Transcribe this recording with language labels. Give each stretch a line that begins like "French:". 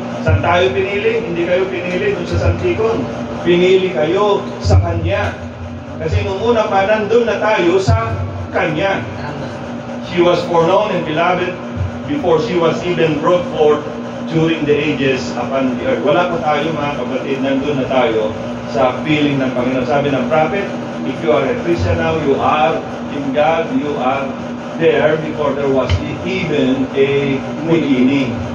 Filipino: Saan tayo pinili? Hindi kayo pinili dun sa Santikon. Pinili kayo sa Kanya. Kasi nung una pa, nandun na tayo sa Kanya.
English: She was foreknown and beloved before she was even brought forth during the ages upon the earth.
Filipino: Wala pa tayo mga kapatid, nandun na tayo sa piling ng Panginoon. Sabi ng prophet,
English: if you are a Christian now, you are in God, you are there before there was even a beginning.